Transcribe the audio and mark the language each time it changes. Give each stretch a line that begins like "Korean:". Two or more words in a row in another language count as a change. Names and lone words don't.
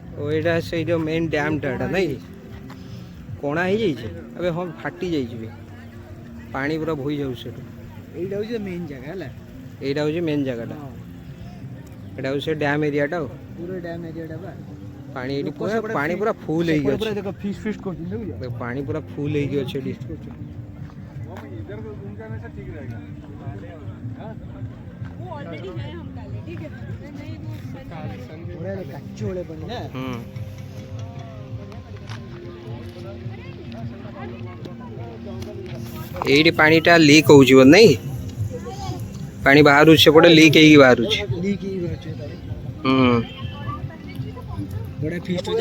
Odia: ଓ ଏଇଟା ସେଇ ଯେଉଁ ମେନ୍ ଡ୍ୟାମ୍ଟା ଏଇଟା ନାଇଁ କଣା ହେଇଯାଇଛି ଏବେ ହଁ ଫାଟି ଯାଇଛି ବି ପାଣି ପୁରା ବୋହି ଯାଉଛି ସେଠୁ ଏଇଟା ହଉଛି ମେନ୍ ଜାଗା ହେଲା। ଏଇଟା ହେଉଛି ମେନ୍ ଜାଗାଟା ହଁ ଏଇଟା ହେଉଛି ସେ ଡ୍ୟାମ୍ ଏରିଆଟା ଆଉ ପୁରା ଡ୍ୟାମ୍ ଏରିଆଟା ବା। ପାଣି ଏଇଠି ଲୋକ ପୁରା ସେପଟେ ପାଣି ଫି- ପୁରା ଫୁଲ୍ ହେଇକି ସେପଟେ ପୁରା ଅଛି ଦେଖ ଫିଷ୍ଟ ଫିଷ୍ଟ କରୁଛନ୍ତି ବୁଝିଲ। ଦେଖ, ପାଣି ପୁରା ଫୁଲ୍ ହେଇକି ଅଛି ଏଠି ଫିଷ୍ଟ କରୁଛନ୍ତି।
Hindi: वो ऑलरेडी है हम डाले ठीक है नहीं वो बंद करो।
Odia: ବଢିଆ ଲାଗେ, କାଚ ଭଳିଆ ପାଣି ନା। ହୁଁ ଏଇଠି ପାଣିଟା ଲିକ୍ ହେଉଛି ବୋଧେ ନାଇଁ ପାଣି ବାହାରୁଛି ସେପଟେ ଲିକ୍ ହେଇକି ବାହାରୁଛି ଲିକ୍ ହେଇକି ବାହାରୁଛି ପାଣି। ହୁଁ ବଢିଆ ଫିଷ୍ଟ ହଉଛି।